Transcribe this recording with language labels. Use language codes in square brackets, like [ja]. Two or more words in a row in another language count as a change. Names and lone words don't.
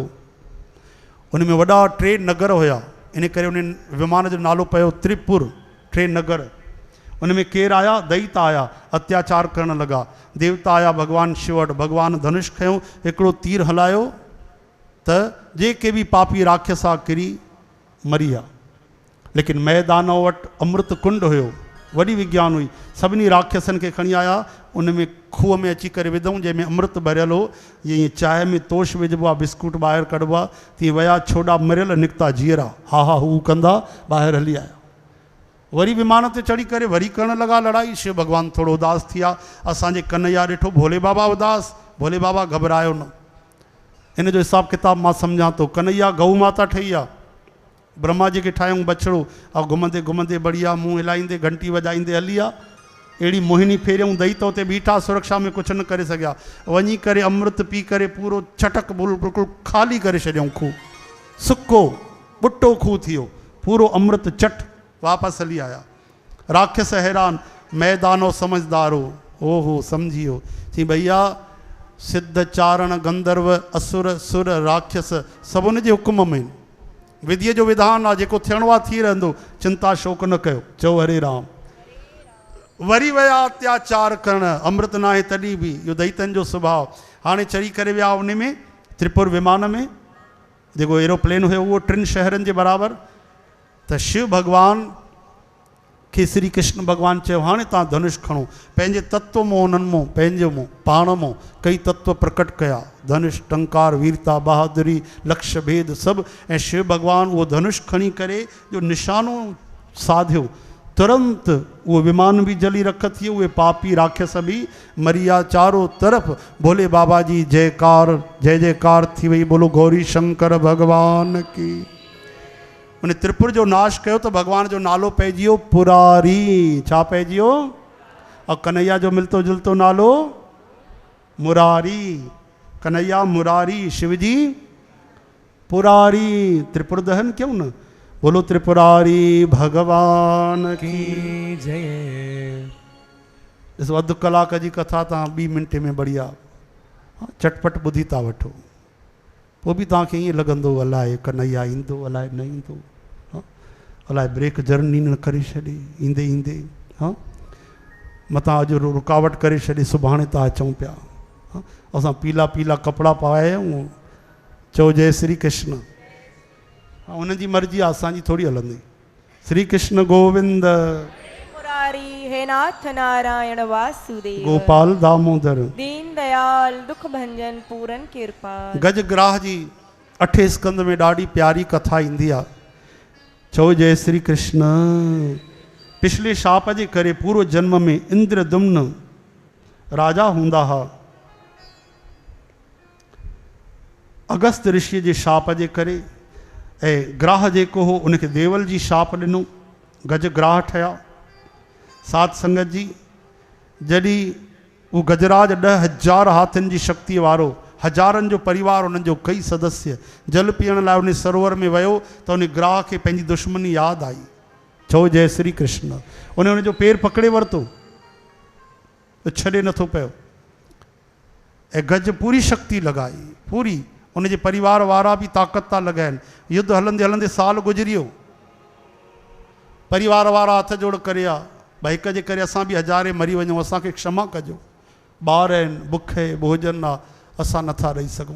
[sd] उन में वॾा 3 नगर हुया, इन करे उन विमान जो नालो पियो त्रिपुर, 3 नगर। उन में केरु आया? दैत्य आया, अत्याचार करण लॻा। देवता आया भगवान शिव वटि, भगवान धनुष खयो, हिकिड़ो तीर हलायो त जेके बि पापी राक्षस आ किरी मरी विया। लेकिन मय दानव वटि अमृत कुंड हुयो, वॾी विज्ञान हुई। सभिनी राक्षसनि खे खणी आया, उन में खूह में अची करे विधऊं जंहिंमें अमृत भरियल हो। ईअं चांहि में तोश विझिबो आहे, बिस्कुट ॿाहिरि कढिबो आहे, तीअं विया छोॾा मरियल निकिता जीअरा, हा हा हू कंदा, ॿाहिरि हली आया। वरी विमान ते चढ़ी करे वरी करण लॻा लड़ाई। शिव भॻवानु थोरो उदास थी विया। असांजे कन्हैया ॾिठो भोले बाबा उदास, भोले बाबा घबरायो न। इन जो हिसाबु किताबु मां सम्झां थो। कन्हैया गऊ माता ठही आहे, ब्रह्मा जी खे ठाहियूं बछड़ो, ऐं घुमंदे घुमंदे बढ़िया मुंहुं हिलाईंदे घंटी वॼाईंदे हली आहे। अहिड़ी मोहिनी फेरियऊं, दही तो ते बीठा, सुरक्षा में कुझु न करे सघिया। वञी करे अमृत पी करे पूरो छटक बिल्कुलु ख़ाली करे छॾियऊं। खूह सुको ॿुटो खूह थी वियो, पूरो अमृत चट वापसि हली आया। राक्षस हैरान, मैदानो समझदारो, ओहो सम्झी वियो। चई भैया सिद्ध चारण गंधर्व असुर सुर राक्षस सभु उन जे हुकुम में, विधीअ जो विधान आहे, जेको थियणो आहे थी रहंदो, चिंता शोक न कयो। चओ हरे राम। वरी विया अत्याचार करण, अमृत न आहे तॾहिं बि, इहो दैतन जो सुभाउ। हाणे चढ़ी करे विया उन में त्रिपुर विमान में, जेको एरोप्लेन हुयो उहो 3 शहरनि जे बराबरि। त शिव भॻवान खे श्री कृष्ण भॻवानु चयो हाणे तव्हां धनुष खणो। पंहिंजे तत्व मों उन्हनि मों पंहिंजे मों पाण मों कई तत्व प्रकट कया, धनुष टंकार वीरता बहादुरी लक्ष्य भेद सभु। ऐं शिव भॻवानु उहो धनुष खणी करे जो निशानो साधियो, तुरंत उहो विमान बि जली रख थी वियो, उहे पापी राक्षस बि मरी विया। [hi] चारों तरफ़ [sd] भोले बाबा जी जयकार जय जयकार थी वई। [hi] बोलो गौरी शंकर भॻवान की। [sd] उन त्रिपुर जो नाश कयो त भॻवान जो नालो पइजी वियो पुरारी। छा पइजी वियो? और कन्हैया जो मिलतो जुलतो नालो मुरारी। कन्हैया मुरारी, शिवजी पुरारी। त्रिपुर दहन क्यों न। [hi] बोलो त्रिपुरारी भगवान की जय। [sd] ॾिसो अधु कलाक जी कथा तव्हां 2 मिंटे में बढ़िया चटपट ॿुधी था वठो, पोइ बि तव्हांखे ईअं लॻंदो अलाए कन्हैया ईंदो अलाए न ईंदो, अलाए [en] break journey [sd] न करे छॾे ईंदे ईंदे, मथां अॼु रुकावट करे छॾे सुभाणे था अचूं पिया। असां पीला पीला कपिड़ा पाए आहियूं, चओ जय श्री कृष्ण। उन्हनि जी मर्ज़ी आहे, असांजी थोरी हलंदी। [sa] श्री कृष्ण गोविंद मुरारी हे नाथ नारायण वासुदेव, गोपाल दामोदर दीन दयाल दुख भंजन पूरन कृपाल। [sd] गजग्राह जी 8 स्कंद में ॾाढी प्यारी कथा ईंदी आहे। चओ जय श्री कृष्ण। पिछले शाप जे करे पूर्व जन्म में इंद्रदुम्न राजा हूंदा हुआ। अगस्त ऋषि जे शाप जे करे ऐं ग्राह जेको हो उनखे देवल जी शाप ॾिनो, गजग्राह ठहिया। सात संगत जी जॾहिं उहो गजराज 10,000 हाथियुनि जी शक्ति वारो, हज़ारनि जो परिवार, उन्हनि जो कई सदस्य जल पीअण लाइ उन सरोवर में वियो त उन ग्राह खे पंहिंजी दुश्मनी यादि आई। चओ जय श्री कृष्ण। उन जो पेर पकड़े वरितो त छॾे नथो पियो ऐं गज पूरी शक्ति लॻाई, पूरी। उनजे परिवार वारा बि ताक़त था लॻाइनि। युद्ध हलंदे हलंदे साल गुज़री वियो। परिवार वारा हथ जोड़ करे आ, भई हिक जे करे असां बि हज़ारे मरी वञूं, असांखे क्षमा कजो, ॿार आहिनि, बुख आहे, भोजन आहे, असां नथा रही सघूं।